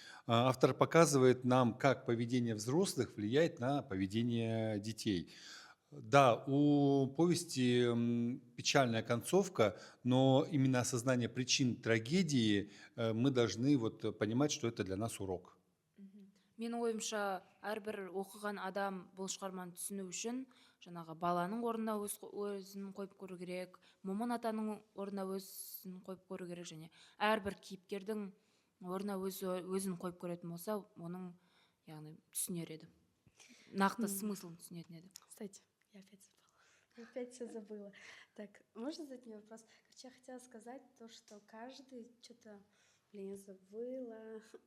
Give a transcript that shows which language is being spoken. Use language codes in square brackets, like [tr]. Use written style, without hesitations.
[ru] Автор показывает нам, как поведение взрослых влияет на поведение детей. Да, у повести печальная концовка, но именно осознание причин трагедии мы должны понимать, что это для нас урок. [kk] Менің ойымша, әрбір оқыған адам бұл шығарманы түсіну үшін жаңағы баланың орнына өзін қойып көру керек, Момын-атаның орнына өзін қойып көру керек, және әрбір кейіпкердің орнына өзін қойып көретін болса, оның яғни түсінер еді. Нақты смыслын түсінетін еді. [ru] Кстати, я опять все забыла. Так, можно задать мне вопрос? Я хотела сказать то, что каждый что-то, я забыла.